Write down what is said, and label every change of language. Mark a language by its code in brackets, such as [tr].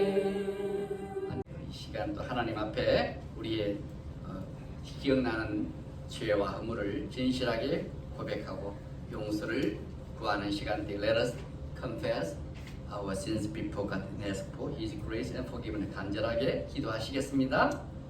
[ko] 이 시간도 하나님 앞에 우리의 기억나는 죄와 허물을 진실하게 고백하고 용서를 구하는 시간대. [en] Let us confess our sins before God and ask for His grace and forgiveness. [ko] 간절하게 기도하시겠습니다.